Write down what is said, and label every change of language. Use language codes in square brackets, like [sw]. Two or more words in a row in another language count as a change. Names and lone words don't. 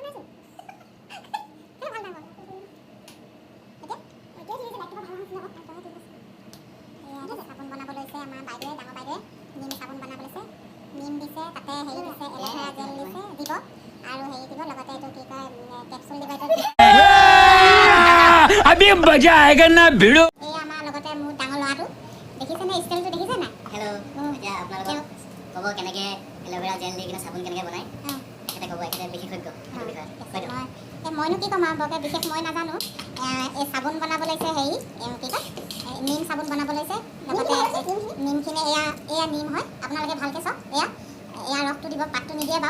[as] চাবোন বনাব লৈছে আমাৰ বাইদেৱে ডাঙৰ বাইদেৱে নিম চাবোন বনাব লৈছে। নিম দিছে তাতে হেৰি দিছে [en] aloe vera gel [as] দিছে দিব আৰু হেৰি দিব লগতে এইটো কি কয় কেপচুল দিব। [hi] अभी मजा आएगा ना भिड़ो। [as] এই আমাৰ লগতে মোৰ ডাঙৰ ল'ৰাটো দেখিছেনে ষ্টাইলটো দেখিছে নাই? হেল্ল' এতিয়া আপোনালোকক ক'ব কেনেকৈ [en] aloe vera gel [as] দি কিনে চাবোন কেনেকৈ বনায় এখেতে ক'ব এখেতে বিশেষজ্ঞ সেইটো বিষয়ে মইনো কি ক'ম আৰু বৰকৈ বিশেষ মই নাজানো। এই চাবোন বনাব লৈছে হেৰি কি কয় নিম চাবোন বনাব লৈছে লগতে নিমখিনি এয়া নিম হয় আপোনালোকে ভালকৈ চাওক এয়া ৰসটো দিব পাতটো নিদিয়ে বাৰু।